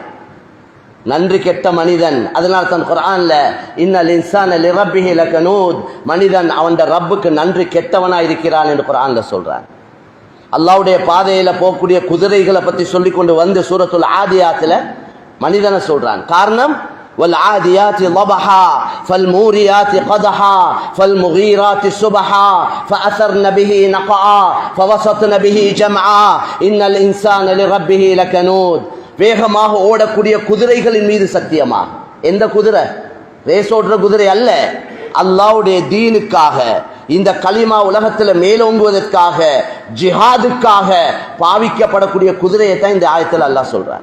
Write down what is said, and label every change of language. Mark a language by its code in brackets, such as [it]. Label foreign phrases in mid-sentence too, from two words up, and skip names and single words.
[ta] நன்றி கெட்ட மனிதன். அதனால தான் குர்ஆன்ல [ar] إن الإنسان لربه لكنود, [ta] மனிதன் அவன் ரப்புக்கு நன்றி கெட்டவனா இருக்கிறான் என்று குர்ஆன்ல சொல்றான். அல்லாஹ்வுடைய பாதையில போகக்கூடிய குதிரைகளை பத்தி சொல்லி கொண்டு வந்து சூரத்துல் ஆதியாத்துல மனிதனை சொல்றான். காரணம், [ar] والعاديات ضبحا فالموريات قدحا فالمغيرات سبحا فأثرن به نقعا فوسطن به جمعا إن الإنسان لربه لكنود. [ta] வேகமாக ஓடக்கூடிய குதிரைகளின் மீது சத்தியமா. எந்த குதிரை? ரேஸ் ஓடுற குதிரை அல்ல, அல்லாஹ்வுடைய தீனுக்காக, இந்த கலிமா உலகத்துல மேலோங்குவதற்காக, ஜிஹாதுக்காக பாவிக்கப்படக்கூடிய குதிரையை தான் இந்த ஆயத்தில் அல்லாஹ் சொல்றான்.